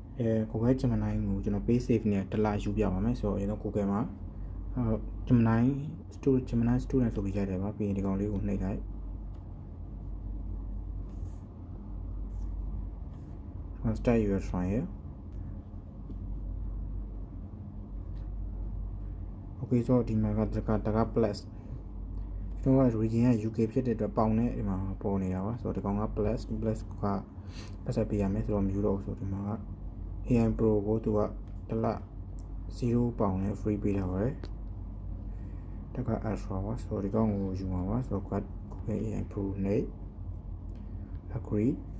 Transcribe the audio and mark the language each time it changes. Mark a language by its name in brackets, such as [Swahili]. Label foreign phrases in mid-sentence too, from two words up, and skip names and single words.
[Burmese] Google Gemini ကိုကျွန်တော် [English] pay save [Burmese] နဲ့တစ်လယူပြပါမယ်ဆိုတော့ကျွန်တော် Google မှာGemini student ဆိုပြီးရတယ်ပါပြီးရင်ဒီကောင်လေးကိုနှိပ်လိုက် [English] start your trial okay [Burmese] ဆိုတော့ဒီမှာကတက plus ကျွန်တော်က region က UK ဖြစ်တဲ့ အတွက်ပေါင်နဲ့ဒီမှာပေါ်နေတာပါဆိုတော့ဒီကောင်က plus ကပတ်သက်ပေးရမယ်ဆိုတော့မယူတော့ဘူးဆိုဒီမှာက AI Pro ကိုသူကတစ်လ0ပေါင်နဲ့ free ပေးထားပါတယ်တက extra ပါဆိုတော့ဒီကောင်ကိုယူမှာပါဆိုတော့ Google AI Pro နဲ့ agree